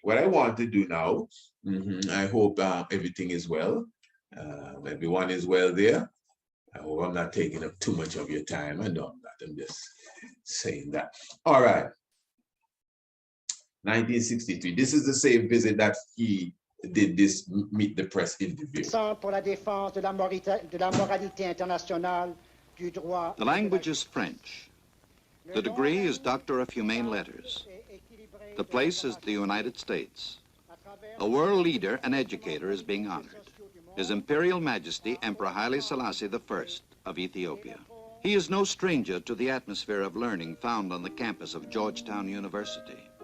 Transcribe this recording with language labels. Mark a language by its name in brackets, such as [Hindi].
[English] What I want to do now, I hope everything is well. Everyone is well there. I hope I'm not taking up too much of your time. I know I'm not. I'm just saying that. All right. 1963. This is the same visit that he did this Meet the Press interview. [French] Pour la défense de la moralité internationale. [English] The language is French. The degree is Doctor of Humane Letters. The place is the United States. A world leader and educator is being honored. His Imperial Majesty Emperor Haile Selassie I of Ethiopia. He is no stranger to the atmosphere of learning found on the campus of Georgetown University.